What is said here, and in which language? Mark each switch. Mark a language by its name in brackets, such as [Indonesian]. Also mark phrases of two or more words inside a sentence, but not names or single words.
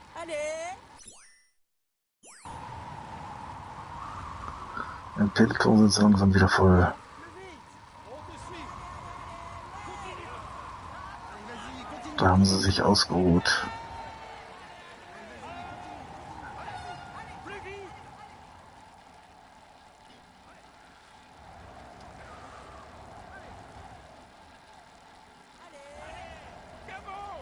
[French] Allez. [German] Im Peloton sind sie langsam wieder voll. [French] Plus vite. On te suit. Continue. Allez, vas-y, continue. [German] Da haben sie sich ausgeruht. [French] Plus vite. Gabon!